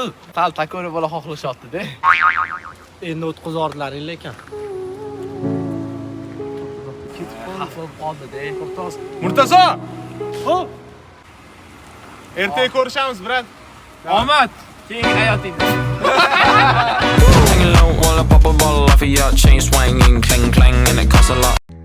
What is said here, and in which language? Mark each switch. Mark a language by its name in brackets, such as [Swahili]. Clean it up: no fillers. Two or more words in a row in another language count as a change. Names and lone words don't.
[Uzbek] Tal takoni bola xohlashyapti-da. Endi o'tkazordilaring lekin. Murtozo! Xo'p. Ertaga ko'rishamiz, brat. Omad, keyingi hayotingda. [English] Hanging low while I pop a bottle off of your chain swinging, clang clang, and it costs a lot.